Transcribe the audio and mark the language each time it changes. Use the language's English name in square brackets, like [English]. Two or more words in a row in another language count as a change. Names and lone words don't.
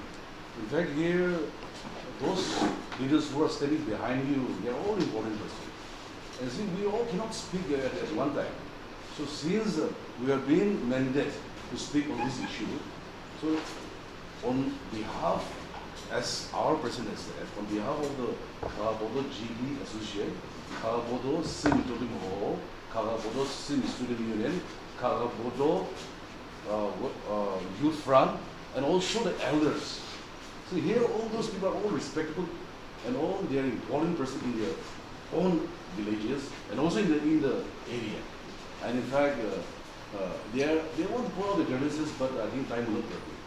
[English] In fact, here, those leaders who are standing behind you, they are all important persons. And see, we all cannot speak at one time. So since we are being mandated to speak on this issue, so on behalf, as our president has said, on behalf of the Khaghaboto GB Associate, Khaghaboto Sim Totem Hall, Khaghaboto Sim Student Union, Khaghaboto Youth Front, and also the elders. So here all those people are all respectable and all they are important persons in their own villages and also in the area. And in fact, they want to put out the grievances, but I think time will not permit.